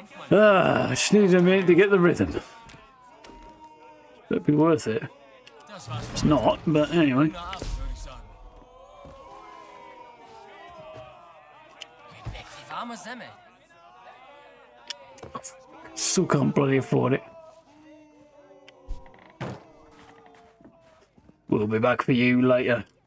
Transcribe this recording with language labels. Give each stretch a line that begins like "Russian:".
English: I just need a minute to get the rhythm. That'd be worth it. It's not, but anyway.
German: Guten Abend, würde ich sagen. Geht weg wie warme Semmel.
English: Still can't bloody afford it. We'll be back for you later.